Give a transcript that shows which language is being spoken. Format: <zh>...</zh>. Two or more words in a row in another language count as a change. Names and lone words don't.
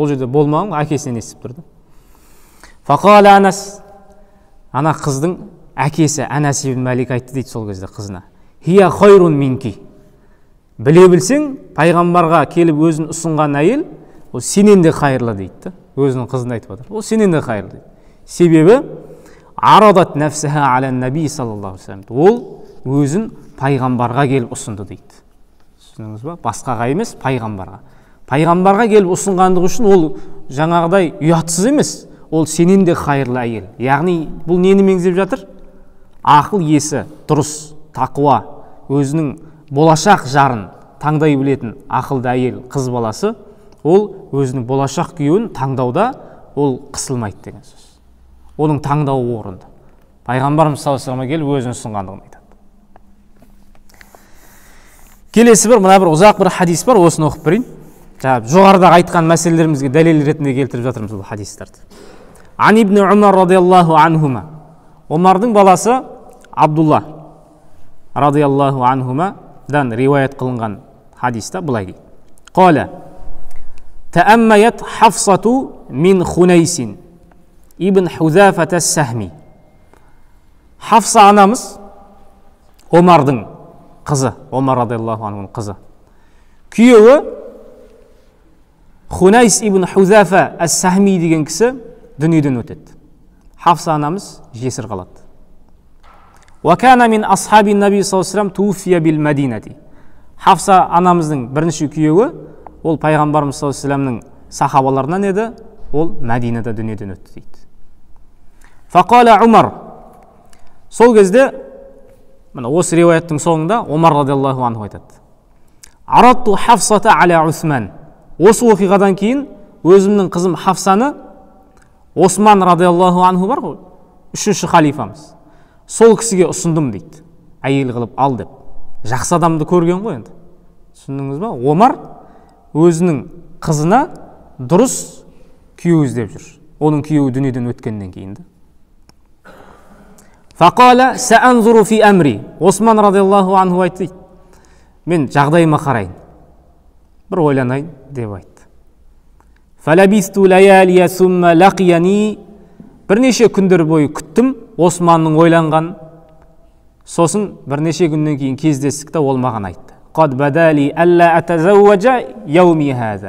<kk>Ол жерде болмаған, әкесінен естіп тұрды. Фақала Анас, ана қыздың әкесі Анас ибн Малик айтты дейді сол кезде қызына:</kk> <ar>«هي خير منك».</ar> <kk>Біле білсең, пайғамбарға келіп өзін ұсынған әйел ол сенен де қайырлы дейді. Өзінің қызына айтып отыр. Ол сенен де қайырлы дейді.</kk> <ar>Себебі عرضت نفسها على النبي صلى الله عليه وسلم.</ar> <kk>Ол өзін пайғамбарға келіп ұсынды дейді. Түсіндіңіз ба? Басқаға емес, пайғамбарға. Пайғамбарға келіп ұсынғандығы үшін ол жаңағыдай ұятсыз емес. Ол сенен де қайырлы әйел. Яғни бұл нені меңзеп жатыр? Ақыл есі, дұрыс, тақуа, өзінің болашақ жарын таңдай білетін ақылды әйел қыз баласы, ол өзінің болашақ күйеуін таңдауда ол қысылмайды деген сөз. Оның таңдауы орынды. Пайғамбарымыз</kk> <ar>صلى الله عليه وسلم</ar> <kk>келіп өзін ұсынғандығын айтады. Келесі бір, мына бір ұзақ бір хадис бар, осыны оқып берейін. Жоғарыда айтқан мәселелерімізге дәлел ретінде келтіріп жатырмыз бұл хадистерді.</kk> <ar>عن ابن عمر رضي الله عنهما.</ar> <kk>Омардың баласы Абдулла</kk> <ar>رضي الله عنهما</ar> <kk>риуаят қылынған хадиста былай дейді:</kk> <ar>«قال تأيمت حفصة من خنيس بن حذافة السهمي».</ar> <kk>Хафса анамыз Омардың қызы, Омар</kk> <ar>رضي الله عنه</ar> <kk>қызы. Күйеуі Хунайс ибн Хузафа ас-Сахми деген кісі дүниеден өтеді. Хафса анамыз жесір қалады.</kk> <ar>وَكَانَ مِنْ أَصْحَابِ النَّبِي صَلَّى اللَّهُ عَلَيْهِ وَسَلَّمَ تُوفِيَ بِالْمَدِينَةِ.</ar> <kk>Хафса анамыздың бірінші күйеуі, ол пайғамбарымыз</kk> <ar>صلى الله عليه وسلم</ar> <kk>сахабаларынан еді, ол Мәдинада дүниеден өтті дейді.</kk> <ar>فَقَالَ Умар.</ar> <kk>Сол кезде, осы риуаяттың соңында Омар</kk> <ar>رضي الله عنه</ar> <kk>айтады:</kk> <ar>«عرضت حفصة على عثمان».</ar> <kk>Осы оқиғадан кейін өзімнің қызым Хафсаны Осман</kk> <ar>رضي الله عنه</ar> <kk>бар ғой, үшінші халифамыз, сол кісіге ұсындым дейді, әйел қылып ал деп. Жақсы адамды көрген ғой енді. Түсіндіңіз ба? Омар өзінің қызына дұрыс күйеу іздеп жүр. Оның күйеуі дүниеден өткеннен кейін.</kk> <ar>فقال سأنظر في أمري.</ar> <kk>Осман</kk> <ar>رضي الله عنه</ar> <kk>айтты: «Мен жағдайыма қарайын, бір ойланайын» деп айтты.</kk> <ar>فلبثت ليالي ثم لقيني.</ar> <kk>Бірнеше күндер бойы күттім Османның ойланған. Сосын бірнеше күннен кейін кездестік те ол маған айтты:</kk> <ar>«قد بدا لي ألا أتزوج يومي هذا».</ar>